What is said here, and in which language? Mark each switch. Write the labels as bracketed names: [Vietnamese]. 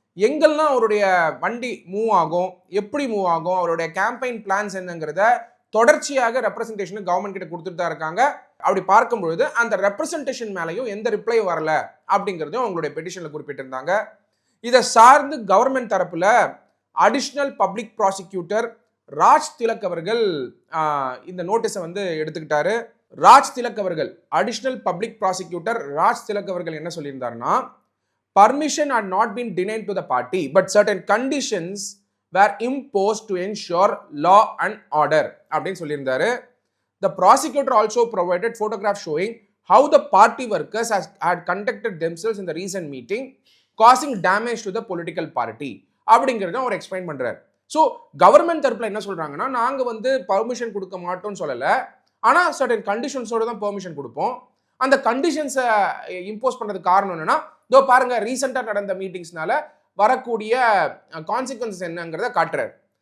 [Tamil] எங்கெல்லாம் அவருடைய வண்டி மூவ் ஆகும், எப்படி மூவ் ஆகும், அவருடைய கேம்பெயின் பிளான்ஸ் என்னங்கிறத தொடர்ச்சியாக ரெப்ரசன்டேஷன் கவர்மெண்ட் கிட்ட கொடுத்துட்டு தான் இருக்காங்க. அப்படி பார்க்கும் பொழுது அந்த ரெப்ரசன்டேஷன் மேலையும் எந்த ரிப்ளை வரல அப்படிங்கிறதையும் அவங்களுடைய பெட்டிஷன்ல குறிப்பிட்டிருந்தாங்க. இதை சார்ந்து கவர்மெண்ட் தரப்புல additional public prosecutor Raj Tilak அவர்கள் இந்த நோட்டீஸை வந்து எடுத்துக்கிட்டாரு. ராஜ் திலக் அவர்கள், additional public prosecutor Raj Tilak அவர்கள் என்ன சொல்லியிருந்தாருன்னா, [English] permission had not been denied to the party, but certain conditions were imposed to ensure law and order [Tamil] அப்படின்னு சொல்லியிருந்தாரு. [English] The prosecutor also provided photographs showing how the party workers had conducted themselves in the recent meeting, causing damage to the political party [Tamil] அப்படிங்கிறத அவர் explain பண்றாரு. So government தரப்புல என்ன சொல்றாங்கன்னா, நாங்க வந்து permission கொடுக்க மாட்டோம்னு சொல்லல, ஆனா சர்டன் கண்டிஷன்ஸோட தான் பெர்மிஷன் கொடுப்போம். அந்த கண்டிஷன்ஸை இம்போஸ் பண்றதுக்கு காரணம் என்னன்னா, இதோ பாருங்க ரீசெண்டா நடந்த மீட்டிங்ஸ்னால வரக்கூடிய கான்சிக்வன்சஸ் என்னங்கிறத காட்டுறாரு.